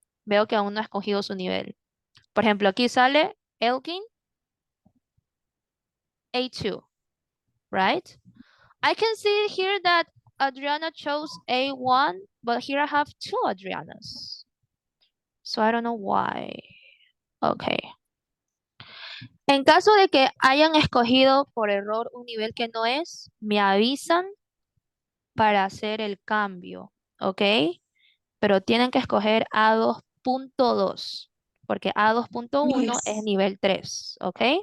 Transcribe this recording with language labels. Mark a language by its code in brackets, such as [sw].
[es] Veo que aún no ha escogido su nivel. Por ejemplo, aquí sale Elkin, A2, right? [en] I can see here that Adriana chose A1, but here I have two Adrianas. So I don't know why. Okay. [es] En caso de que hayan escogido por error un nivel que no es, me avisan para hacer el cambio, ¿ok? Pero tienen que escoger A2.2, porque A2.1 es nivel 3, ¿ok?